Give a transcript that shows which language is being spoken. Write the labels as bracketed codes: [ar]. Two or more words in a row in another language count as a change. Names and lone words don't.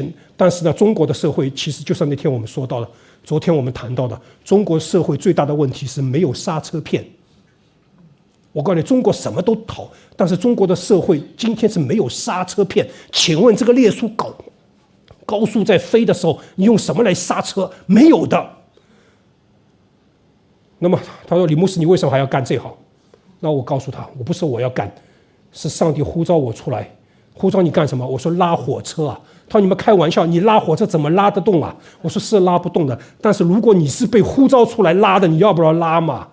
[zh] 但是呢，中國的社會其實就像那天我們說到的，昨天我們談到的，中國社會最大的問題是沒有剎車片。我告訴你，中國什麼都好，但是中國的社會今天是沒有剎車片。請問這個列車高速在飛的時候，你用什麼來剎車？沒有的。那麼他說：“李牧師，你為什麼還要幹這行？” 那我告訴他：“我不是我要幹，是上帝呼召我出來。呼召你幹什麼？”我說：“拉火車啊。”他說：“你們開玩笑，你拉火車怎麼拉得動啊？” 我說：“是拉不動的，但是如果你是被呼召出來拉的，你要不要拉嘛？”